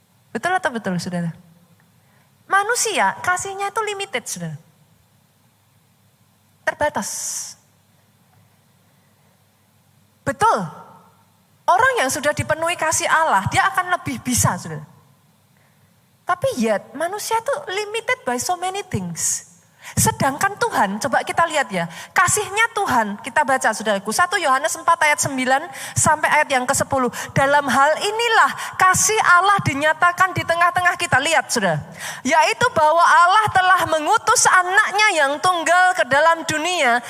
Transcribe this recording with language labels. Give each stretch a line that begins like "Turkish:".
Indonesian: Betul atau betul, saudara? Manusia, kasihnya itu limited, saudara. Terbatas. Betul. Orang yang sudah dipenuhi kasih Allah, dia akan lebih bisa, saudara. Tapi
English: yet
Indonesian: manusia itu
English: limited by so many things.
Indonesian: Sedangkan Tuhan, coba kita lihat ya. Kasihnya Tuhan, kita baca saudaraku. 1 Yohanes 4 ayat 9 sampai ayat yang ke-10. Dalam hal inilah kasih Allah dinyatakan di tengah-tengah kita. Lihat saudara. Yaitu bahwa Allah telah mengutus anaknya yang tunggal ke dalam dunia.